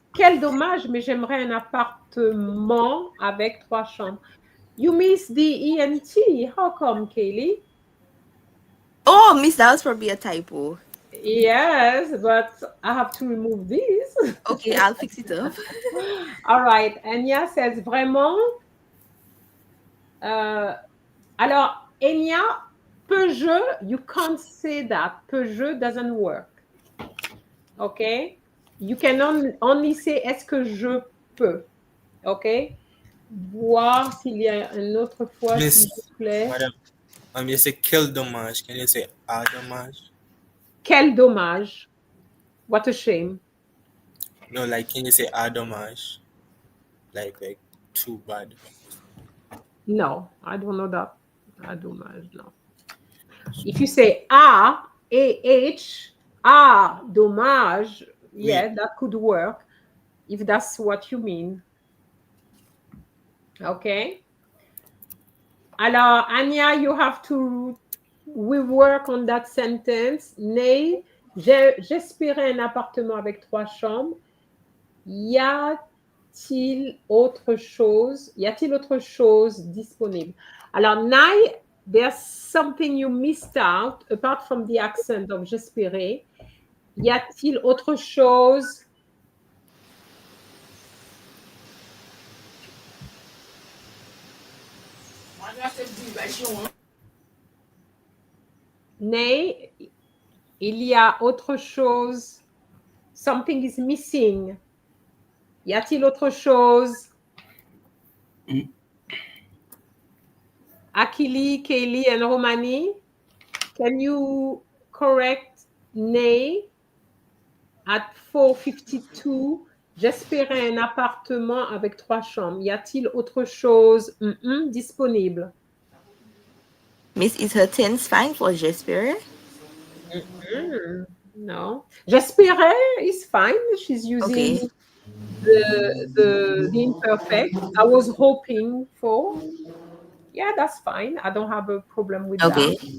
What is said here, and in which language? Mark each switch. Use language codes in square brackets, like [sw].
[fr] Quel dommage, mais j'aimerais un appartement avec 3 chambres. [en] You miss the ENT. How come, Kaylee? Oh, Miss, that was probably a typo. Yes, but I have to remove this. Okay, I'll fix it up. All right. Enya says vraiment. Alors, Enya, peux-je, you can't say that. Peux-je doesn't work. Okay? You can only say [fr] est-ce que je peux. [en] Okay? [fr] Voir s'il y a une autre fois, [en] Miss, [fr] s'il vous plaît. [en] Madam, you say [fr] quel dommage. [en] Can you say [fr] ah dommage? Quel dommage. [en] What a shame. No, like can you say [fr] ah dommage? [en] Like too bad. No, I don't know that. [fr] Ah, dommage, [en] no. If you say A-H, dommage, yeah, that could work if that's what you mean. Okay. [fr] Alors, [en] Anya, you have to work on that sentence. [fr] Ney, j'espérais un appartement avec 3 chambres. Y a-t-il autre chose? Y a-t-il autre chose disponible? Alors, [en] Nai, there's something you missed out apart from the accent of j'espérais. [fr] Y a-t-il autre chose? Ney, il y a autre chose. [en] Something is missing. [fr] Y a-t-il autre chose? [en] Akili, Kaylee, and Romani, can you correct Ney at 452? [fr] J'espérais un appartement avec 3 chambres. Y a-t-il autre chose disponible? [en] Miss, is her tense fine for j'espérais? No. J'espérais is fine. She's using the imperfect. I was hoping for. Yeah, that's fine. I don't have a problem with that.